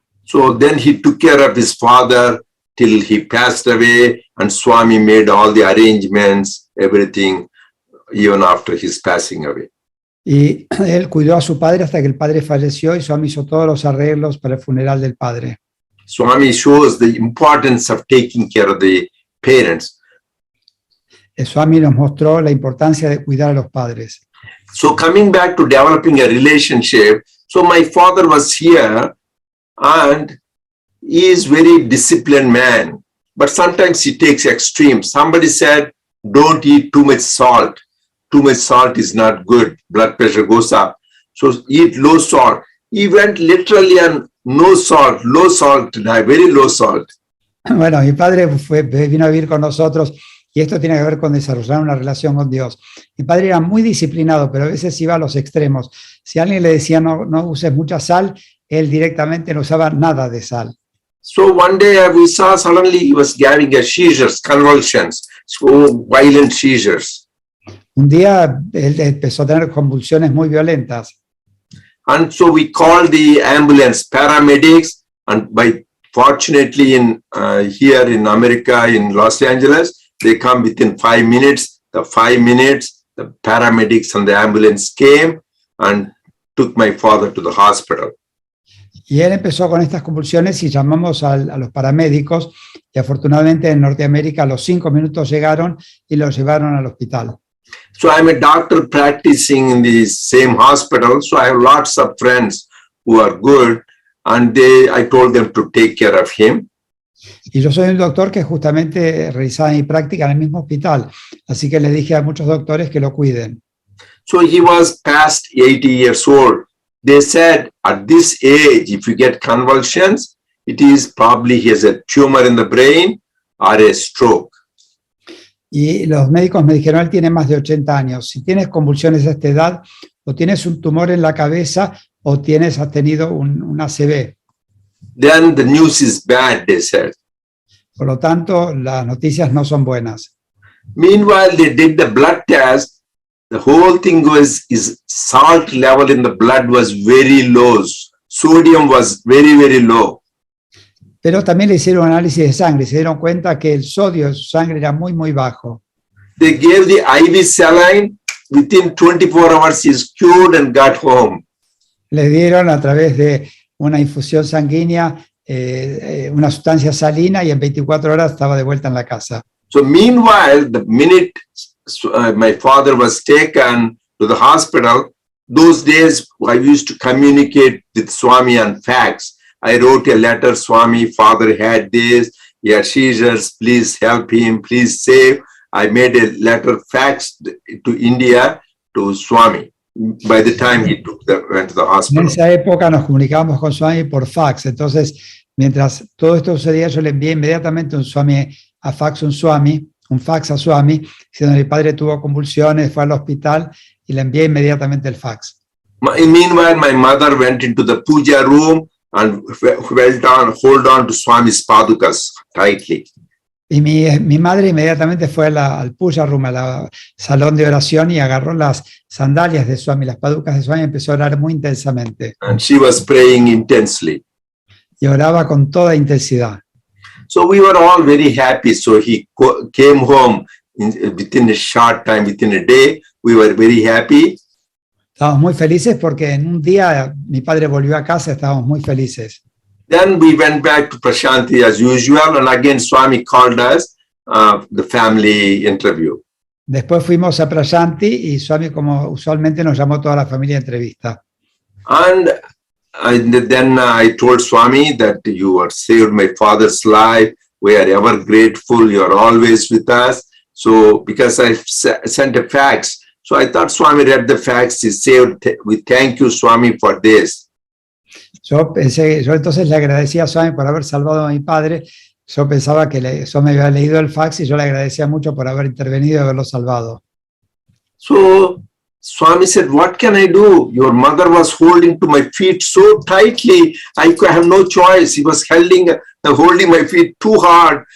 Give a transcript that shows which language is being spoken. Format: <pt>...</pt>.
<en>So then he took care of his father till he passed away, and Swami made all the arrangements, everything, even after his passing away.</en> <es>Y él cuidó a su padre hasta que el padre falleció y Swami hizo todos los arreglos para el funeral del padre.</es> <en>Swami shows the importance of taking care of the parents.</en> <es>Swami nos mostró la importancia de cuidar a los padres.</es> <en>So coming back to developing a relationship, so my father was here and he is very disciplined man, but sometimes he takes extreme. Somebody said, don't eat too much salt. Too much salt is not good. Blood pressure goes up. So eat low salt. He went literally on no salt, low salt, very low salt.</en> <es>Bueno, mi padre vino a vivir con nosotros y esto tiene que ver con desarrollar una relación con Dios. Mi padre era muy disciplinado, pero a veces iba a los extremos. Si alguien le decía no uses mucha sal, él directamente no usaba nada de sal.</es> <en>So one day we saw suddenly he was having a seizures, convulsions, so violent seizures.</en> <es>Un día él empezó a tener convulsiones muy violentas.</es> <en>And so we called the ambulance, paramedics, and fortunately here in America, in Los Angeles, they come within 5 minutes. The 5 minutes, the paramedics and the ambulance came and took my father to the hospital.</en> <es>Y él empezó con estas convulsiones y llamamos a los paramédicos y afortunadamente en Norteamérica a los 5 minutos llegaron y lo llevaron al hospital.</es> <en>So I'm a doctor practicing in the same hospital. So I have lots of friends who are good, and I told them to take care of him.</en> <es>Y yo soy un doctor que justamente realizaba mi práctica en el mismo hospital, así que le dije a muchos doctores que lo cuiden.</es> <en>So he was past 80 years old. They said at this age, if you get convulsions, it is probably he has a tumor in the brain or a stroke.</en> <es>Y los médicos me dijeron, él tiene más de 80 años. Si tienes convulsiones a esta edad, o tienes un tumor en la cabeza, o has tenido un ACV.</es> <en>Then the news is bad, they said.</en> <es>Por lo tanto, las noticias no son buenas.</es> <en>Meanwhile, they did the blood test. The whole thing was, his salt level in the blood was very low. Sodium was very, very low.</en> <es>Pero también le hicieron análisis de sangre y se dieron cuenta que el sodio de su sangre era muy, muy bajo.</es> <en>They gave the IV saline. Within 24 hours, he's cured and got home.</en> <es>Le dieron a través de una infusión sanguínea una sustancia salina y en 24 horas estaba de vuelta en la casa.</es> <en>So meanwhile, the minute my father was taken to the hospital, those days I used to communicate with Swami on fax. I wrote a letter, Swami, father had this, he had seizures, please help him, please save. I made a letter faxed to India to Swami. by the time he went to the</en> <es>En</es> <en>hospital.</en> <es>esa época nos comunicábamos con Swami por fax, entonces mientras todo esto sucedía yo le envié inmediatamente un fax a Swami, diciendo mi padre tuvo convulsiones, fue al hospital y le envié inmediatamente el fax.</es> <en>Meanwhile, my mother went into the puja room and hold on to Swami's padukas tightly.</en> <es>Y mi madre inmediatamente fue al puja room, al salón de oración, y agarró las sandalias de Swami, las paducas de Swami, y empezó a orar muy intensamente.</es> <en>And she was praying intensely.</en> <es>Y oraba con toda intensidad.</es> <en>So we were all very happy. So he came home within a short time, within a day. We were very happy.</en> <es>Estábamos muy felices porque en un día mi padre volvió a casa, estábamos muy felices.</es> <en>Then we went back to Prashanti as usual, and again Swami called us the family interview.</en> <es>Después fuimos a Prashanti y Swami, como usualmente, nos llamó toda la familia a entrevista.</es> <en>And then I told Swami that you are saved my father's life. We are ever grateful. You are always with us. So because I sent a fax, so I thought Swami read the fax. He saved. We thank you, Swami, for this.</en> <es>Yo entonces le agradecía a Swami por haber salvado a mi padre. Yo pensaba que Swami había leído el fax y yo le agradecía mucho por haber intervenido y haberlo salvado.</es> <en>So Swami said, what can I do? Your mother was holding to my feet so tightly. I have no choice. He was holding my feet too hard.</en>